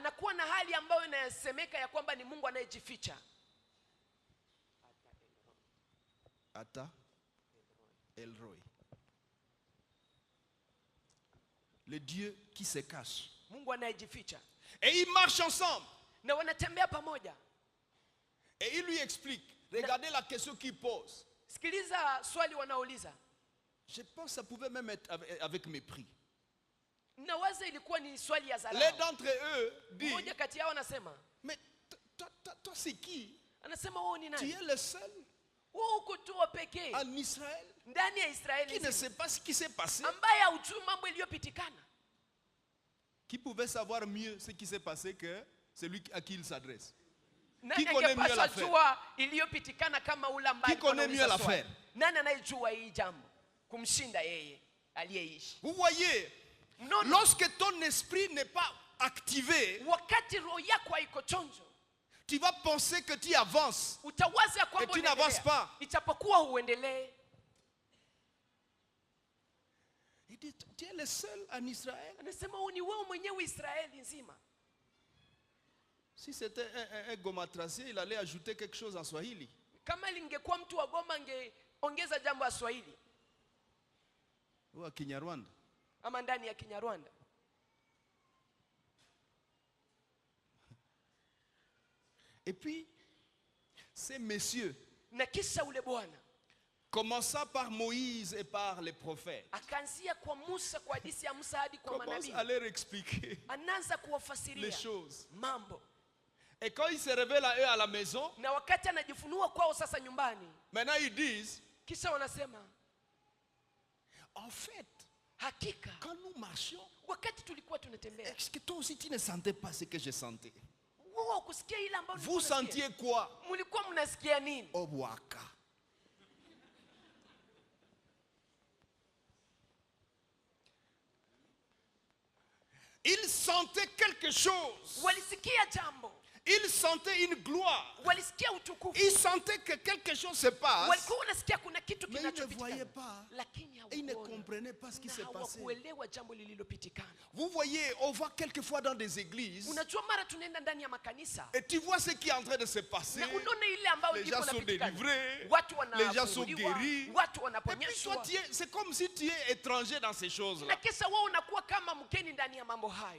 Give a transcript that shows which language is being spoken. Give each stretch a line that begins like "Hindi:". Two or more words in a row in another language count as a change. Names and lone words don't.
French: Ata Elroy. Le Dieu qui se cache. Et ils marchent ensemble. Et il lui explique. Regardez la question qu'il pose.
Swahili: Sikiliza swali wanauliza.
French: Je pense que ça pouvait même être avec mépris.
Swahili: Nawaza ilikuwa ni swali ya dharau.
French: L'un d'entre eux dit,
Swahili: mmoja kati yao anasema,
French: mais toi c'est qui?
Swahili: Anasema wewe ni
French: Tu
Swahili: nani?
French: es le seul
Swahili: Wewe uko tu wa pekee
French: en Israël
Swahili: ndani ya Israeli
French: qui ne sait pas ce qui s'est passé,
Swahili: ambaye hujui mambo iliyopitikana.
French: qui pouvait savoir mieux ce qui s'est passé que celui à qui il s'adresse.
Swahili: Nani
French: connaît mieux
Swahili: angepaswa
French: l'affaire?
Swahili: jua iliyopitikana kama ule ambaye
French: Qui connaît
Swahili: anauliza
French: mieux
Swahili: swali?
French: l'affaire?
Swahili: Nani anayejua hii jambo kumshinda yeye aliyeishi?
French: Vous voyez,
Swahili: Mnono,
French: lorsque ton esprit n'est pas activé,
Swahili: wakati roho yako haiko chonjo,
French: tu vas penser que tu avances.
Swahili: utawaza ya kwamba
French: Et tu n'avances
Swahili: unaendelea,
French: pas.
Swahili: ijapokuwa huendelee.
French: Il dit, tu es le seul en Israël.
Swahili: Anasema ni wewe mwenyewe Israeli nzima.
French: Si c'était un gomatracier, il allait ajouter quelque chose en Swahili.
Swahili: Kama lingekuwa mtu wa Goma angeongeza jambo la Swahili
French: Ou à Kinyarwanda.
Swahili: ama ndani ya Kinyarwanda.
French: Et puis, ces messieurs,
Swahili: Na kisha ule bwana
French: commençant par Moïse et par les prophètes,
Swahili: akaanzia kwa Musa, kwa hadithi ya Musa hadi kwa
French: commencent
Swahili: manabii,
French: à leur expliquer
Swahili: anaanza
French: les
Swahili: kuwafasiria
French: choses.
Swahili: mambo.
French: Et quand ils se révèlent à eux à la maison,
Swahili: Na wakati anajifunua kwao sasa nyumbani,
French: maintenant ils disent,
Swahili: kisha wanasema
French: en fait,
Swahili: hakika
French: quand nous marchions,
Swahili: wakati tulikuwa tunatembea,
French: est-ce que toi aussi tu ne sentais pas ce que je sentais?
Swahili: wewe kusikia ile ambayo
French: Vous sentiez quoi?
Swahili: mlikuwa mnasikia nini? Obwaka.
French: Ils sentaient quelque chose.
Swahili: Walisikia jambo,
French: Ils sentaient une gloire.
Swahili: walisikia utukufu,
French: Ils sentaient que quelque chose se passe.
Swahili: walikuwa wanasikia kuna kitu
French: Mais ils ne voyaient
Swahili: kinachopitikana,
French: pas.
Swahili: lakini
French: Et ils ne
Swahili: hawakuona
French: comprenaient pas ce qui
Swahili: na
French: s'est passé.
Swahili: hawakuelewa jambo lililopitikana.
French: Vous voyez, on va quelquefois dans des églises
Swahili: Unajua, mara tunaenda ndani ya makanisa
French: et tu vois ce qui est en train de se passer.
Swahili: na unaona ile ambayo
French: Les
Swahili: liko
French: gens sont
Swahili: napitikana,
French: délivrés,
Swahili: watu
French: les gens sont
Swahili: wanafunguliwa,
French: guéris.
Swahili: watu
French: Et puis
Swahili: wanaponyeshwa,
French: toi, c'est comme si tu es étranger dans ces
Swahili: na
French: choses-là.
Swahili: kisha wewe unakuwa kama mgeni ndani ya mambo hayo.